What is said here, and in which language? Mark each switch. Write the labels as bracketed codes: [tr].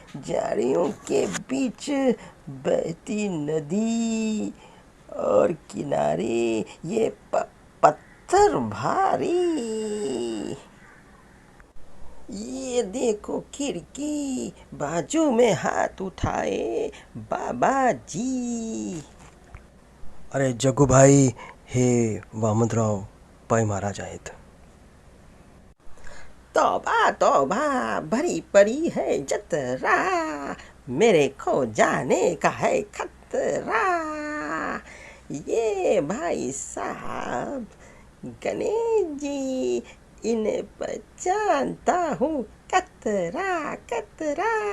[hi] झाड़ियों के बीच बहती नदी और किनारे ये पत्थर भारी. ये देखो खिड़की, बाजू में हाथ उठाए बाबा जी. [mr] अरे जग्गू भाई, हे वामनराव पै महाराज आहेत. [hi] तौबा तौबा, भरी पड़ी है जतरा, मेरे खो जाने का है खतरा. ये भाई साहब गणेश जी, इन्हें पहचानता हूँ, कतरा कतरा.